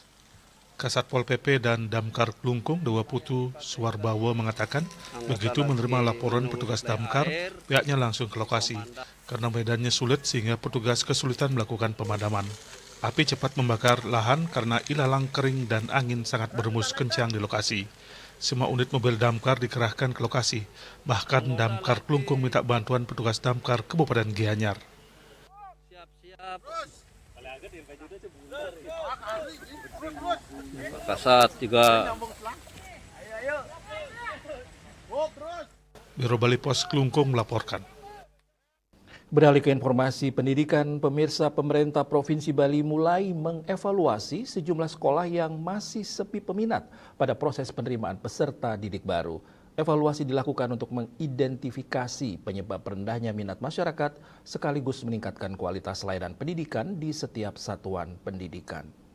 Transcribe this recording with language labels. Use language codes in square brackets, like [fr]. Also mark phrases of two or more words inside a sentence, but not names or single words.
[id] Kasat Pol PP dan Damkar Klungkung Dewa Putu Suwarbawo mengatakan, begitu menerima laporan petugas Damkar, pihaknya langsung ke lokasi. Karena medannya sulit sehingga petugas kesulitan melakukan pemadaman. Api cepat membakar lahan karena ilalang kering dan angin sangat berhembus kencang di lokasi. Semua unit mobil Damkar dikerahkan ke lokasi. Bahkan Damkar Klungkung minta bantuan petugas Damkar Kabupaten Gianyar. Kasat juga. Biro Bali Pos Klungkung melaporkan. Beralih ke informasi pendidikan, pemirsa, pemerintah Provinsi Bali mulai mengevaluasi sejumlah sekolah yang masih sepi peminat pada proses penerimaan peserta didik baru. Evaluasi dilakukan untuk mengidentifikasi penyebab rendahnya minat masyarakat sekaligus meningkatkan kualitas layanan pendidikan di setiap satuan pendidikan.